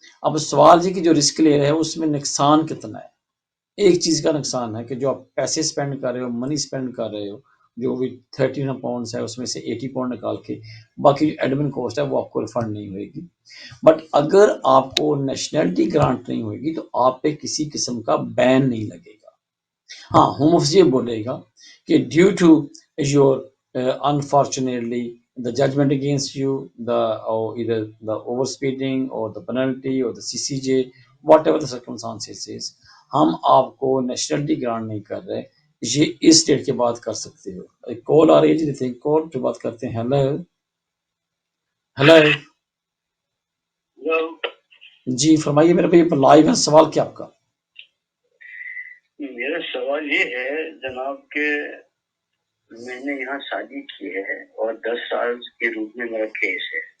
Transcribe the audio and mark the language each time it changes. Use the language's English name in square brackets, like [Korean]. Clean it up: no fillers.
[Urdu] اب سوال یہ کہ جو رسک لے رہے ہیں اس میں نقصان کتنا ہے. ایک چیز کا نقصان ہے کہ جو آپ پیسے سپینڈ کر رہے ہو، منی سپینڈ کر رہے ہو، جو بھی 13 پاؤنڈس ہے اس میں سے 80 پاؤنڈ نکال کے باقی جو ایڈمن کاسٹ ہے وہ آپ کو ریفنڈ نہیں ہوئے گی. بٹ اگر آپ کو نیشنلٹی گرانٹ نہیں ہوئے گی تو آپ پہ کسی قسم کا بین نہیں لگے گا. ہاں، ہوم آفس یہ بولے گا کہ [English] due to your unfortunately the judgment against you, or either the overspeeding or the penalty or the CCJ, whatever the circumstances is, [Urdu] ہم آپ کو نیشنلٹی گرانٹ نہیں کر رہے. یہ اس ڈیٹ کے بعد کر سکتے ہو. ایک کال آ رہی ہے جی، کال جو بات کرتے ہیں. ہیلو جی فرمائیے میرے بھائی، لائیو ہے. سوال کیا آپ کا؟ میرا سوال یہ ہے جناب کہ میں نے یہاں شادی کی ہے اور 10 سال کے روپ میں میرا کیس ہے.